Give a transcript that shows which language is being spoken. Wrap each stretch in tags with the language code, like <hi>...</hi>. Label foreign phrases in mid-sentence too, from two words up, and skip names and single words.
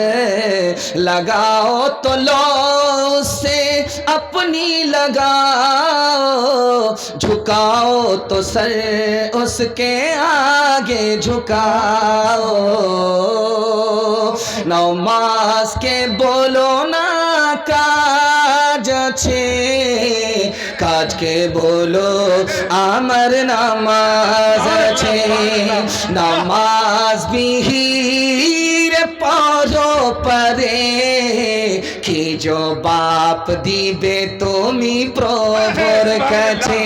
<ur>لگاؤ تو لو سے اپنی لگاؤ، جھکاؤ تو سر اس کے آگے جھکاؤ.</ur> <bn>নামাজকে বলো না কাজ আছে, কাজকে বলো আমার নামাজ আছে। নামাজ বিহীন পড়ো পরে, কি জবাব দিবে তুমি প্রভুর কাছে।</bn>